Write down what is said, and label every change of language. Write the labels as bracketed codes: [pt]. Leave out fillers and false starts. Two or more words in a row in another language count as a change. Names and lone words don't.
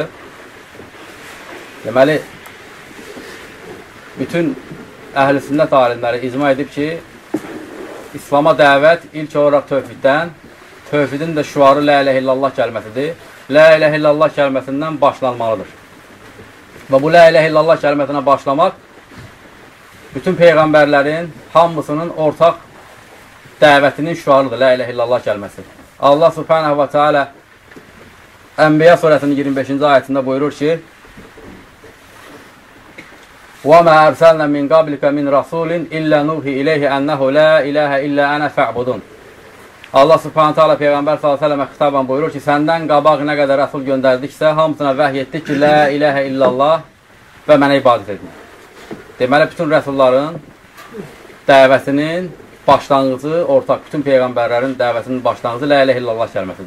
[az] Deməli, bütün əhl-i sünnət alimləri icma edib ki, İslama dəvət ilk olaraq tövhiddən, tövhidin də şüarı [ar] لا إله إلا الله [az] kəlməsidir. [ar] لا إله إلا الله [az] kəlməsindən başlanmalıdır. Və bu [ar] لا إله إلا الله [az] kəlməsinə başlamaq bütün peyğəmbərlərin hamısının ortaq dəvətinin şüarıdır, [ar] لا إله إلا الله [az] kəlməsi. Allah [ar] سبحانه وتعالى [az] Ənbiya surəsinin 25-ci ayətində buyurur ki, [ar] وَمَا أَرْسَلْنَا مِنْ قَبْلِكَ مِنْ رَسُولٍ إِلَّا نُوحِي إِلَيْهِ أَنَّهُ لَا إِلَهَ إِلَّا أَنَا فَاعْبُدُونَ. [az] Allah [ar] سبحانه تعالى [az] Peyğəmbər s.ə.və xitabən buyurur ki, səndən qabaq nə qədər rəsul göndərdiksə, hamısına vəhiy etdik ki, [ar] لا إله إلا الله [az] və mənə ibadət edin. Deməli, bütün rəsulların dəvətinin başlanğıcı, ortaq bütün peyğəmbərlərin dəvətinin başlanğıcı [ar] لا إله إلا الله [az] kəlməsidir.